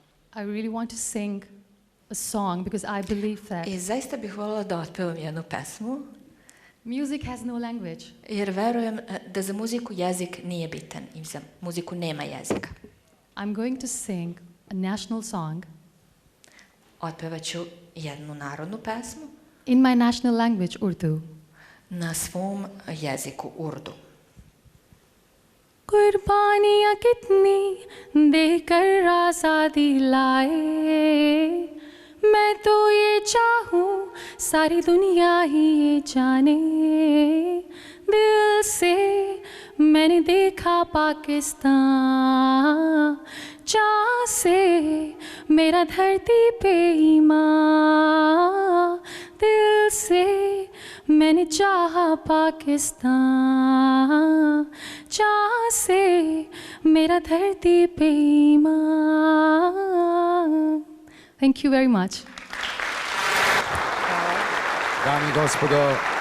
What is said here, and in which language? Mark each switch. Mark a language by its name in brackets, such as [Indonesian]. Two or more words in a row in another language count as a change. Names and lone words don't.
[English] I really want to sing a song because I believe that [Serbian] I zaista bih voljela da otpevam jednu pesmu, [English] music has no language. [Serbian] jer verujem da za muziku jezik nije bitan i za muziku nema jezika. [English] I'm going to sing a national song [Serbian] Otpevat ću jednu narodnu pesmu [English] in my national language, Urdu. [Serbian] na svom jeziku Urdu. [Urdu] قربانیاں کتنی دے کر آزادی لائے، میں تو یہ چاہوں ساری دنیا ہی یہ جانے، دل سے میں نے دیکھا پاکستان، چاہ سے میرا دھرتی پے ایمان، دل سے میں نے چاہا پاکستان، چاہ سے میرا دھرتی پے ایمان. [English] Thank you very much. [Serbian] Dame i gospodo,